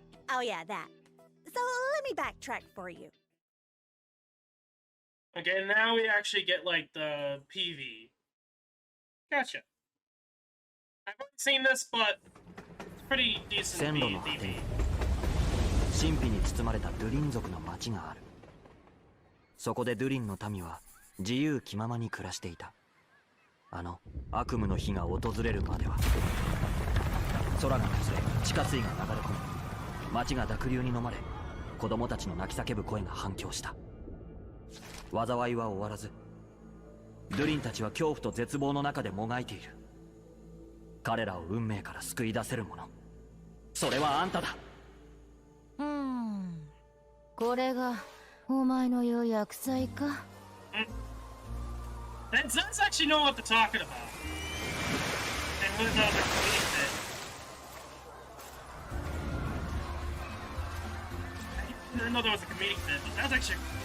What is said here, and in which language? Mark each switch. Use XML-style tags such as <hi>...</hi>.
<en>Oh yeah, that. So let me backtrack for you. Okay, now we actually get like the PV. Gotcha. I've already seen this, but it's pretty decent PV.</en> <ja>神秘に包まれたドゥリン族の町がある。そこでドゥリンの民は自由気ままに暮らしていた。あの悪夢の日が訪れるまでは。空が崩れ、地下水が流れ込み、町が濁流に飲まれ、子供たちの泣き叫ぶ声が反響した。災いは終わらず、ドゥリンたちは恐怖と絶望の中でもがいている。彼らを運命から救い出せるもの、それはあんただ。これがお前の言う薬剤か。</ja> <en>That's actually know what they're talking about. And who's out there comedic bit? I didn't know there was a comedic bit, but that's actually.</en>